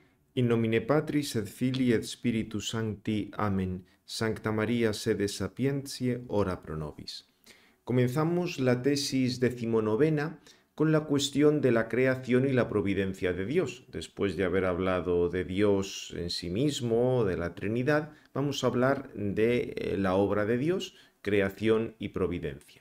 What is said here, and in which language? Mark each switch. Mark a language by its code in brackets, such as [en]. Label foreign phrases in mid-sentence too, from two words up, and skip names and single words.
[la] In nomine Patris et Filii et Spiritus Sancti. Amen. Sancta María, sede sapientiae, ora pro nobis. [es] Comenzamos la tesis decimonovena con la cuestión de la creación y la providencia de Dios. Después de haber hablado de Dios en sí mismo, de la Trinidad, vamos a hablar de la obra de Dios, creación y providencia.